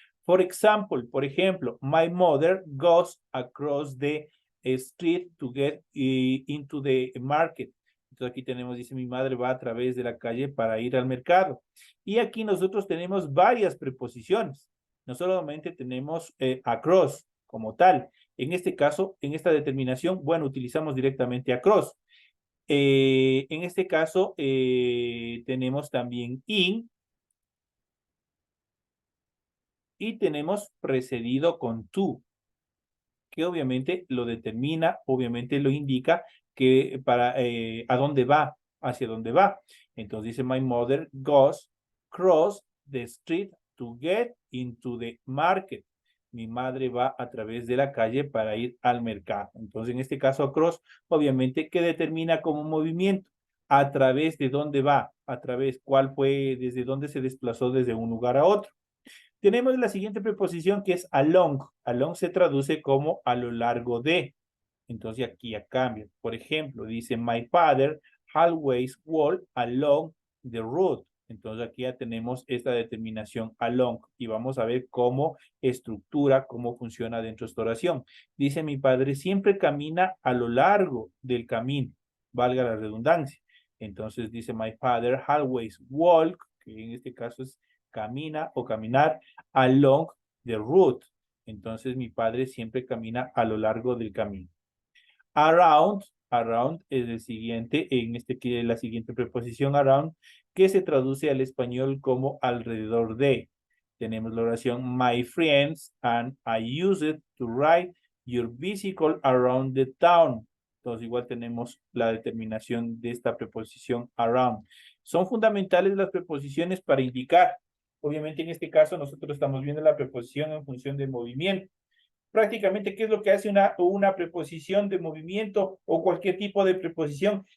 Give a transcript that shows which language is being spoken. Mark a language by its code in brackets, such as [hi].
[es] Por ejemplo, [en] my mother goes across the street to get into the market. [es] Entonces aquí tenemos, dice, mi madre va a través de la calle para ir al mercado. Y aquí nosotros tenemos varias preposiciones. No solamente tenemos across como tal. En este caso, en esta determinación, bueno, utilizamos directamente across. En este caso, tenemos también in y tenemos precedido con to, que obviamente lo determina, obviamente lo indica que a dónde va, hacia dónde va. Entonces dice, [en] my mother goes cross the street to get into the market. [es] Mi madre va a través de la calle para ir al mercado. Entonces, en este caso, across, obviamente, ¿qué determina como movimiento? ¿A través de dónde va? ¿A través cuál fue, desde dónde se desplazó desde un lugar a otro? Tenemos la siguiente preposición que es along. Along se traduce como a lo largo de. Entonces aquí ya cambia. Por ejemplo, dice, [en] my father always walk along the road. [es] Entonces aquí ya tenemos esta determinación along y vamos a ver cómo estructura, cómo funciona dentro de esta oración. Dice, mi padre siempre camina a lo largo del camino, valga la redundancia. Entonces dice, [en] my father always walk, [es] que en este caso es camina o caminar along the route. Entonces mi padre siempre camina a lo largo del camino. Around es el siguiente, en este que la siguiente preposición around, que se traduce al español como alrededor de. Tenemos la oración [en] my friends and I use it to ride your bicycle around the town. [es] Entonces igual tenemos la determinación de esta preposición around. Son fundamentales las preposiciones para indicar. Obviamente en este caso nosotros estamos viendo la preposición en función del movimiento. Prácticamente, ¿qué es lo que hace una preposición de movimiento o cualquier tipo de preposición?